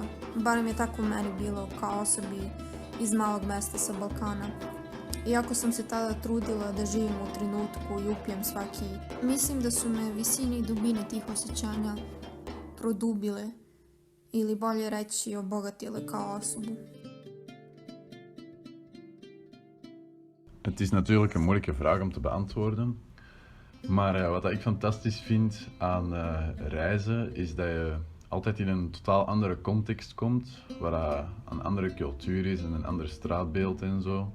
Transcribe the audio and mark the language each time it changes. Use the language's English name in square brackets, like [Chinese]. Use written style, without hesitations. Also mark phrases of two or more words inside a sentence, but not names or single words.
[Serbian] Barem je tako meni bilo kao osobi iz malog mesta sa Balkana. Iako sam se tada trudila da živim u trenutku i upijem svaki, mislim da su me visine i dubine tih osjećanja produbile ili bolje reći obogatile kao osobu. [Dutch] Het is natuurlijk een moeilijke vraag om te beantwoorden. Maar wat ik fantastisch vind aan reizen is dat je altijd in een totaal andere context komt, waar een andere cultuur is en een ander straatbeeld en zo.